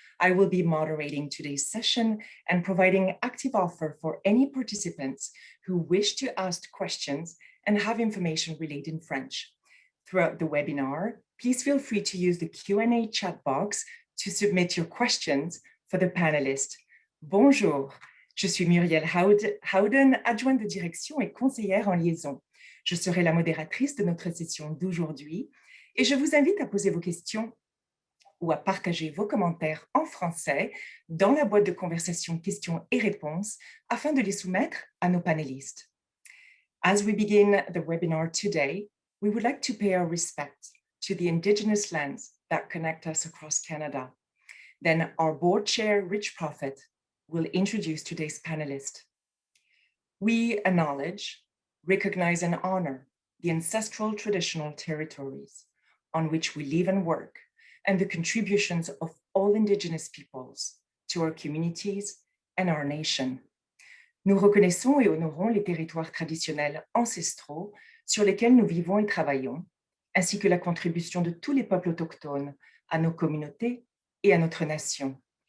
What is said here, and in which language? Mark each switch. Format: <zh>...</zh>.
<en>I will be moderating today's session and providing active offer for any participants who wish to ask questions and have information relayed in French. Throughout the webinar, please feel free to use the Q&A chat box to submit your questions for the panelists.</en> <fr>Bonjour, je suis Muriel Howden, adjointe de direction et conseillère en liaison. Je serai la modératrice de notre session d'aujourd'hui et je vous invite à poser vos questions ou à partager vos commentaires en français dans la boîte de conversation questions et réponses afin de les soumettre à nos panélistes.</fr> <en>As we begin the webinar today, we would like to pay our respect to the Indigenous lands that connect us across Canada. Then our board chair, Rich Prophet, will introduce today's panelist. We acknowledge, recognize, and honor the ancestral traditional territories on which we live and work, and the contributions of all Indigenous peoples to our communities and our nation.</en> <fr>Nous reconnaissons et honorons les territoires traditionnels ancestraux sur lesquels nous vivons et travaillons, ainsi que la contribution de tous les peuples autochtones à nos communautés et à notre nation.</fr>